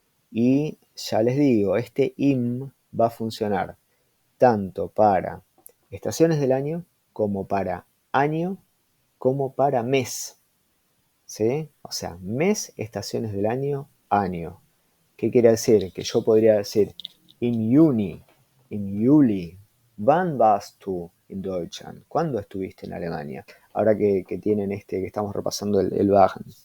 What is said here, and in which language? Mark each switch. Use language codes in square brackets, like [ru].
[es] Y ya les digo, este im va a funcionar tanto para estaciones del año, como para año, como para mes. ¿Sí? O sea, mes, estaciones del año, año. ¿Qué quiere decir? Que yo podría decir, [de] im Juni, im Juli, wann warst du in Deutschland? [es] ¿Cuándo estuviste en Alemania? Ahora que tienen que estamos repasando el Wagen.